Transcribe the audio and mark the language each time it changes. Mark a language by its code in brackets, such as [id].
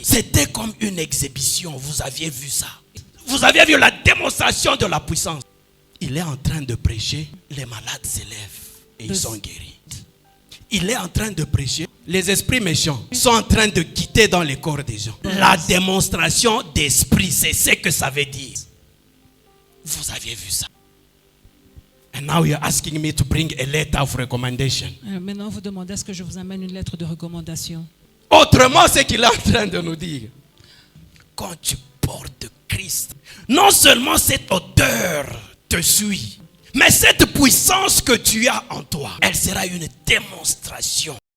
[fr] C'était comme une exhibition. Vous aviez vu ça. Vous aviez vu la démonstration de la puissance. Il est en train de prêcher. Les malades s'élèvent et ils sont guéris. Il est en train de prêcher. Les esprits méchants sont en train de quitter dans les corps des gens. La démonstration d'esprit, c'est ce que ça veut dire. Vous aviez vu ça. [en] And now you're asking me to bring a letter of recommendation. [fr] Maintenant, vous demandez est-ce que je vous amène une lettre de recommandation. Autrement, c'est qu'il est en train de nous dire. Quand tu portes Christ, non seulement cette odeur te suit, mais cette puissance que tu as en toi, elle sera une démonstration